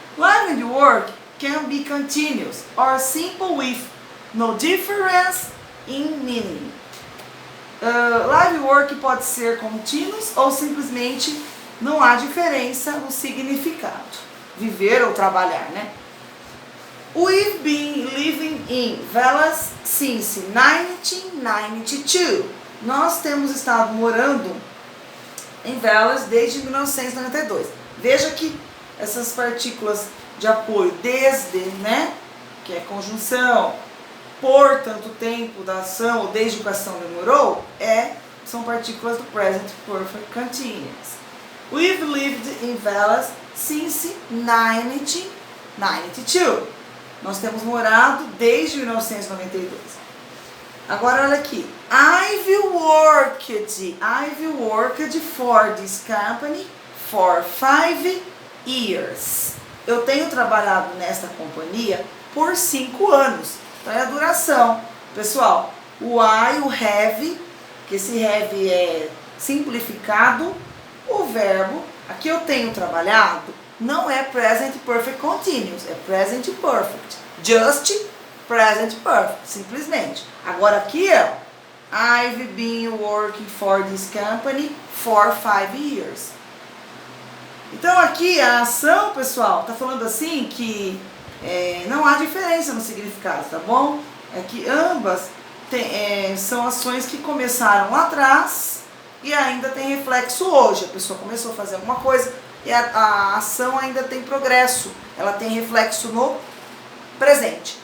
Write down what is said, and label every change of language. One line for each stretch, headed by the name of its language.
English: Live and work can be continuous or simple with no difference in meaning.
Portuguese: Live work pode ser contínuos ou simplesmente não há diferença no significado. Viver ou trabalhar, né?
English: We've been living in Velas since 1992.
Portuguese: Nós temos estado morando em Velas desde 1992. Veja que essas partículas de apoio desde, né, que é conjunção, por tanto tempo da ação ou desde que a ação demorou, são partículas do Present Perfect Continuous.
English: We've lived in Velas since 1992.
Portuguese: Nós temos morado desde 1992. Agora olha aqui.
English: I've worked for this company for 5 years.
Portuguese: Eu tenho trabalhado nesta companhia por 5 anos. Então é a duração. Pessoal, o I, o have, que esse have é simplificado, o verbo, aqui eu tenho trabalhado, não é present perfect continuous, é present perfect.
English: Just present perfect, simplesmente.
Portuguese: Agora aqui é,
English: I've been working for this company for 5 years.
Portuguese: Então aqui a ação, pessoal, tá falando assim que não há diferença no significado, tá bom? É que ambas são ações que começaram lá atrás e ainda tem reflexo hoje. A pessoa começou a fazer alguma coisa e a ação ainda tem progresso, ela tem reflexo no presente.